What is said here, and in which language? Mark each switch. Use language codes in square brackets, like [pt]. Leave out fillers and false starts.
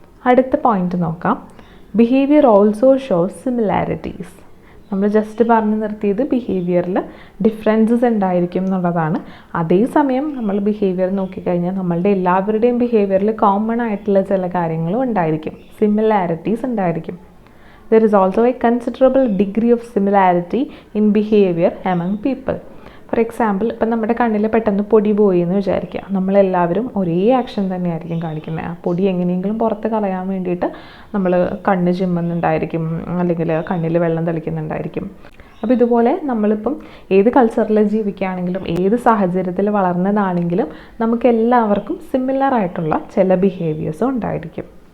[ml] അടുത്ത പോയിന്റ് നോക്കാം. [en] Behaviour also shows similarities. [ml] നമ്മൾ ജസ്റ്റ് പറഞ്ഞു നിർത്തിയത് ബിഹേവിയറിൽ ഡിഫറൻസസ് ഉണ്ടായിരിക്കും എന്നുള്ളതാണ്. അതേസമയം നമ്മൾ ബിഹേവിയർ നോക്കിക്കഴിഞ്ഞാൽ നമ്മളുടെ എല്ലാവരുടെയും ബിഹേവിയറിൽ കോമൺ ആയിട്ടുള്ള ചില കാര്യങ്ങളും ഉണ്ടായിരിക്കും, സിമിലാരിറ്റീസ് ഉണ്ടായിരിക്കും. [en] There is also a considerable degree of similarity in behavior among people. [ml] For example, ഇപ്പം നമ്മുടെ കണ്ണിൽ പെട്ടെന്ന് പൊടി പോയി എന്ന് വിചാരിക്കുക. നമ്മളെല്ലാവരും ഒരേ ആക്ഷൻ തന്നെയായിരിക്കും കാണിക്കുന്നത്. ആ പൊടി എങ്ങനെയെങ്കിലും പുറത്ത് കളയാൻ വേണ്ടിയിട്ട് നമ്മൾ കണ്ണ് ചിമ്മുന്നുണ്ടായിരിക്കും, അല്ലെങ്കിൽ കണ്ണിൽ വെള്ളം തെളിക്കുന്നുണ്ടായിരിക്കും. അപ്പോൾ ഇതുപോലെ നമ്മളിപ്പം ഏത് കൾച്ചറിൽ ജീവിക്കുകയാണെങ്കിലും ഏത് സാഹചര്യത്തിൽ വളർന്നതാണെങ്കിലും നമുക്ക് എല്ലാവർക്കും സിമിലർ ആയിട്ടുള്ള ചില ബിഹേവിയേഴ്സും ഉണ്ടായിരിക്കും.